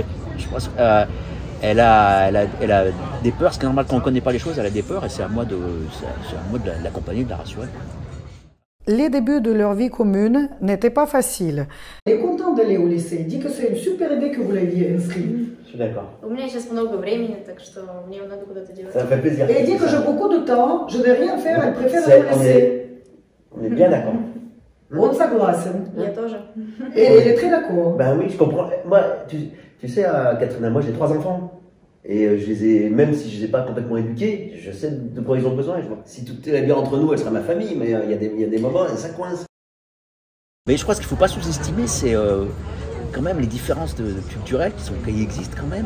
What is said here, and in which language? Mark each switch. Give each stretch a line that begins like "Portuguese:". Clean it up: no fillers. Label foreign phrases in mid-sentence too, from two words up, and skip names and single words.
French: Je pense elle a des peurs, c'est normal quand on ne connaît pas les choses, elle a des peurs, et c'est à moi de l'accompagner, de la rassurer. Les débuts de leur vie commune n'étaient pas faciles. Elle est contente d'aller au lycée. Il dit que c'est une super idée que vous l'aviez inscrit. Je suis d'accord.
Russian: У меня сейчас много времени, так что мне надо куда-то девать.
French: Ça me fait plaisir. Et elle dit que j'ai beaucoup de temps, je ne vais rien faire, elle préfère aller au lycée. On est bien d'accord. On s'aglace.
Russian: Я тоже.
French: Et elle est très d'accord. Ben oui, je comprends. Moi, tu sais, Catherine, moi j'ai 3 enfants. Et je les ai, même si je ne les ai pas complètement éduqués, je sais de quoi ils ont besoin. Si tout est bien entre nous, elle sera ma famille, mais il y a des moments, ça coince. Mais je crois ce qu'il ne faut pas sous-estimer, c'est quand même les différences culturelles qui existent quand même.